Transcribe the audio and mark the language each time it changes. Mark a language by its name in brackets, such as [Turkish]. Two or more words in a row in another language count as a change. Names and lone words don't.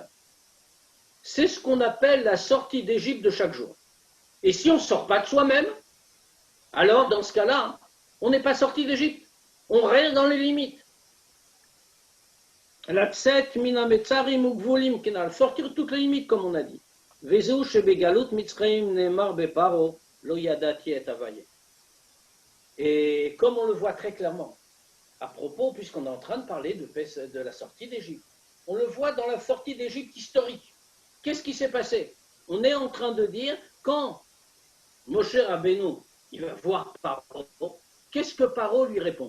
[French] C'est ce qu'on appelle la sortie d'Égypte de chaque jour. Et si on ne sort pas de soi-même, alors dans ce cas-là, on n'est pas sorti d'Égypte. On reste dans les limites. [Hebrew] לצאת מן המצרים והגבולים כנ"ל, [French] sortir de toutes les limites, comme on a dit. [Hebrew] וזהו שבגלות מצרים נאמר בפרעה לא ידעתי את הוי"ה. [French] Et comme on le voit très clairement, à propos, puisqu'on est en train de parler de la sortie d'Égypte, on le voit dans la sortie d'Égypte historique. Qu'est-ce qui s'est passé? On est en train de dire, quand Moshe Rabbeinu, il va voir Paro, qu'est-ce que Paro lui répond?